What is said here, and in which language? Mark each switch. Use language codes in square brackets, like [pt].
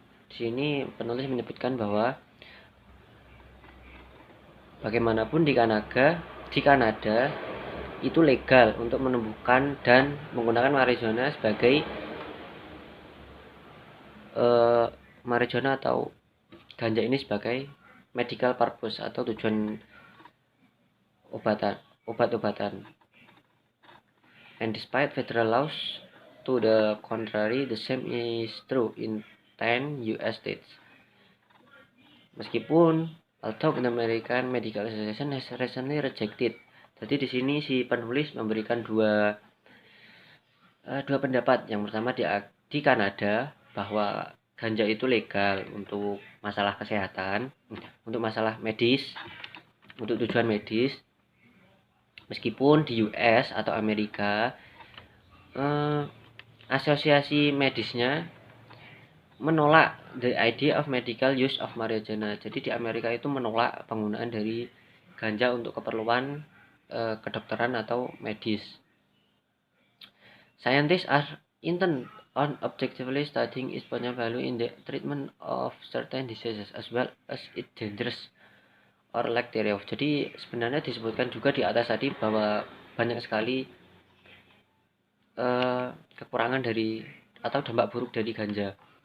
[id] Di sini penulis menyebutkan bahwa bagaimanapun di Kanada itu legal untuk menumbuhkan dan menggunakan marijuana sebagai marijuana atau ganja ini sebagai [en] medical purpose [id] atau tujuan obat-obatan. [en] And despite federal laws to the contrary, the same is true in 10 US states. [id] Meskipun [en] although the American Medical Association has recently rejected. [id] Jadi di sini si penulis memberikan dua dua pendapat. Yang pertama di Kanada bahwa ganja itu legal untuk masalah kesehatan, untuk masalah medis, untuk tujuan medis. Meskipun di US atau Amerika asosiasi medisnya menolak [en] the idea of medical use of marijuana. [id] Jadi di Amerika itu menolak penggunaan dari ganja untuk keperluan kedokteran atau medis. [en] Scientists are intent on objectively studying its potential value in the treatment of certain diseases as well as its dangers or lack thereof. [id] Jadi sebenarnya disebutkan juga di atas tadi bahwa banyak sekali kekurangan dari atau dampak buruk dari ganja.